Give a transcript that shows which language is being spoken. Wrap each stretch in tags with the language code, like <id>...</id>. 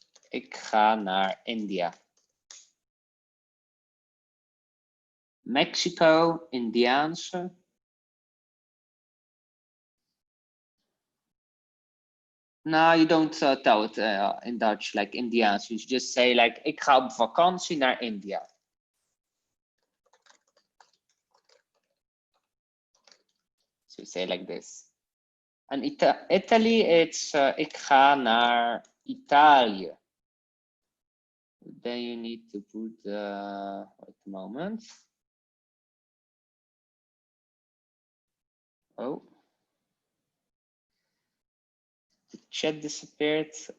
<nl>Ik ga naar India. Mexico, Indiaanse.</nl> <en>No, you don't tell it in Dutch like Indiaans. You just say like,</en> <nl>ik ga op vakantie naar India.</nl> <en>So you say like this. And Italy, it's</en> <nl>ik ga naar Italië.</nl> <en>Then you need to put, wait a moment. Oh. The chat disappeared.</en>